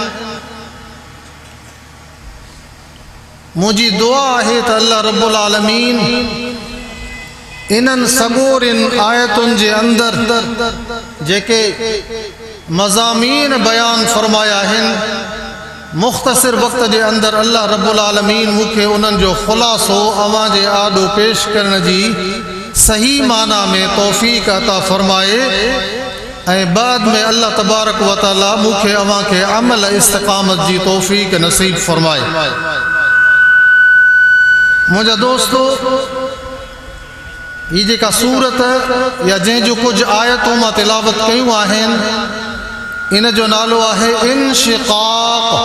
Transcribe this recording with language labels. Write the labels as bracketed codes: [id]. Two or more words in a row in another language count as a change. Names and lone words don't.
[sd] मुंहिंजी दुआ आहे त [ar] الله رب العالمين [sd] इन्हनि सगोरिन आयतुनि जे अंदर जेके मज़ामीन बयान फरमाया आहिनि, मुख़्तसिर वक़्त जे अंदर [ar] الله رب العالمين [sd] मूंखे उन्हनि जो ख़ुलासो अवां जे आॾो पेश करण जी सही माना में तौफ़ीक़ अता फरमाए ऐं बाद में [ar] الله تبارك وتعالى [sd] मूंखे अवां खे अमल इस्तिक़ामत जी तौफ़ीक़ नसीब फरमाए। मुंहिंजा दोस्तो, ही जेका सूरत या जंहिंजो कुछ आयतूं मां तिलावत कयूं आहिनि इन जो नालो आहे इंशिक़ाक़।